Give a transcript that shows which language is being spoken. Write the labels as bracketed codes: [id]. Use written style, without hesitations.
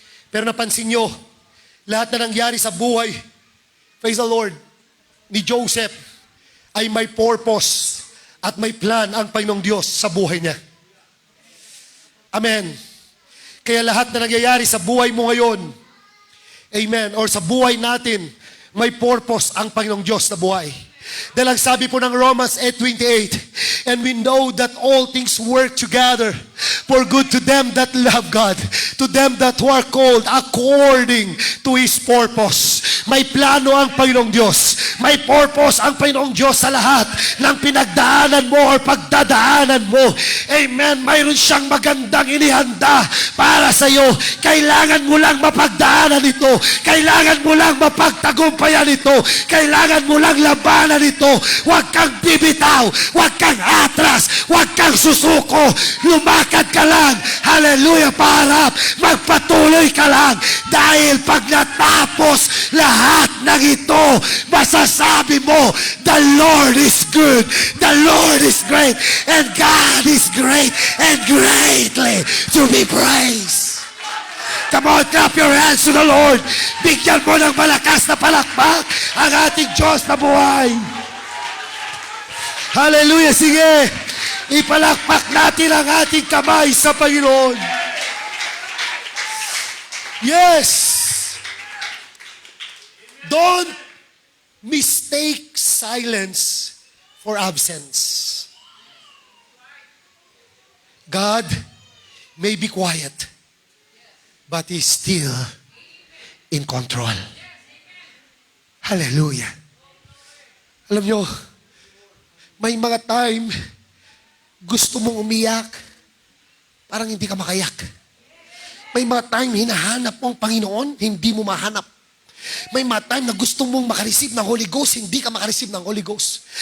[tl] Pero napansin nyo, lahat na nangyari sa buhay, [en] praise the Lord, [tl] ni Joseph ay may purpose at may plan ang Panginoong Diyos sa buhay niya. Amen. Kaya lahat na nangyayari sa buhay mo ngayon, amen, or sa buhay natin, may purpose ang Panginoong Diyos na buhay. Dahil ang sabi po ng [en] Romans 8:28, and we know that all things work together for good to them that love God, to them that were called according to His purpose. [tl] May plano ang Panginoong Diyos. May purpose ang Panginoong Diyos sa lahat ng pinagdaanan mo o pagdadaanan mo. Amen. Mayroon siyang magandang inihanda para sa iyo. Kailangan mo lang mapagdaanan ito. Kailangan mo lang mapagtagumpayan ito. Kailangan mo lang labanan ito. Huwag kang bibitaw. Huwag kang atras. Huwag kang susuko. Lumakad ka lang. Hallelujah. Paharap. Magpatuloy ka lang. Dahil pag natapos lahat ng ito, masasabi mo, [en] the Lord is good, the Lord is great, and God is great and greatly to be praised. Come on, clap your hands to the Lord. [tl] Bigyan mo ng malakas na palakpak ang ating Diyos na buhay. Hallelujah, sige. Ipalakpak natin ang ating kamay sa Panginoon. [en] Yes. Don't mistake silence for absence. God may be quiet, but He's still in control. Hallelujah. [tl] Alam nyo, may mga time, gusto mong umiyak, parang hindi ka makayak. May mga time, hinahanap mo ang Panginoon, hindi mo mahanap. May mga time na gusto mong makareceive ng Holy Ghost, hindi ka makareceive ng Holy Ghost.